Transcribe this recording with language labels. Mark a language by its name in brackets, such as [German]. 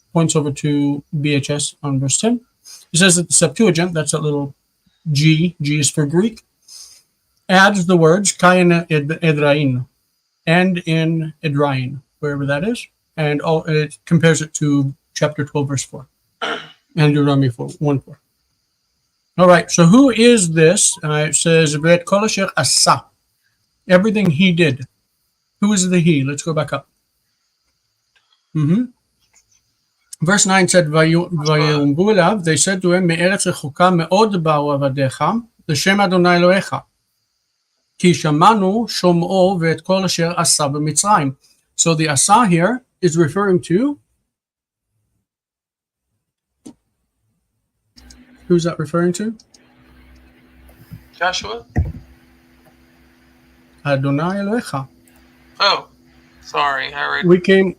[English] Points over to BHS on verse 10. It says that the Septuagint, that's that little G is for Greek, adds the words kain edrain, and in edrain, wherever that is, and it compares it to chapter 12, verse 4, and Deuteronomy 1:4. All right, so who is this? It says 𝗥𝗘𝗦𝗘𝗥𝗩𝗧, everything he did. Who is the he? Let's go back up. Verse 9 said, [Hebrew] ויאמרו אליו, [English] they said to him, [Hebrew] מארץ רחוקה מאוד באו עבדיך, לשם אדוני אלוהיך. כי שמענו שומעו ואת כל אשר עשה במצרים. [English] So the asa here is referring to, who's that referring to? Joshua? [Hebrew] Adonai Elohecha. [English] Oh, sorry, I read.